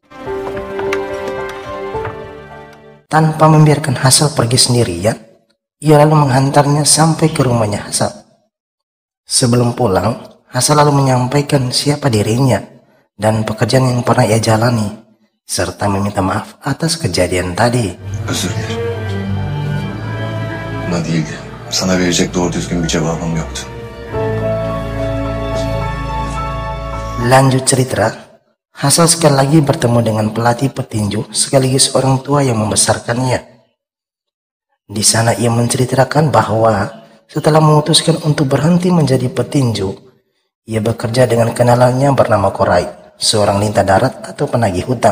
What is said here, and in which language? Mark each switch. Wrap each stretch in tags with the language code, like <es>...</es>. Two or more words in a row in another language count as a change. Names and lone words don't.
<id>Tanpa membiarkan Hasan pergi sendirian, ia lalu menghantarnya sampai ke rumahnya Hasan. Sebelum pulang, Hasan lalu menyampaikan siapa dirinya dan pekerjaan yang pernah ia jalani, serta meminta maaf atas kejadian tadi.</id> <tr>Özür dilerim. Buna değildi. Sana verecek doğru düzgün bir cevabım yoktu.</tr> <id>Lanjut cerita, Hasan sekali lagi bertemu dengan pelatih petinju sekaligus orang tua yang membesarkannya. Di sana ia menceritakan bahwa setelah memutuskan untuk berhenti menjadi petinju, ia bekerja dengan kenalannya bernama Korai, seorang lintah darat atau penagih hutang.</id>